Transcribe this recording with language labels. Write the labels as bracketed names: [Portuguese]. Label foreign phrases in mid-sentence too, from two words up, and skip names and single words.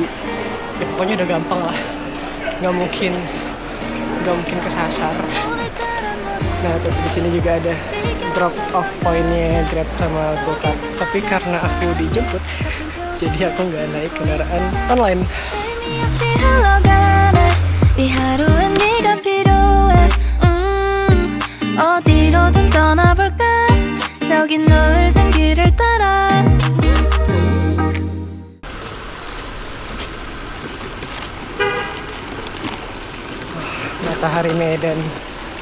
[Indonesian] Ya pokoknya udah gampang lah. Nggak mungkin kesasar. Nah, tuh di sini juga ada [English] drop off point- [Indonesian] nya Grab sama Gokar. Tapi karena aku dijemput, jadi aku nggak naik kendaraan online. [Korean] 흘러가네 이 하루엔 네가 필요해 어디로든 떠나볼까 저기 노을진 길을 따라 [Indonesian] Matahari Medan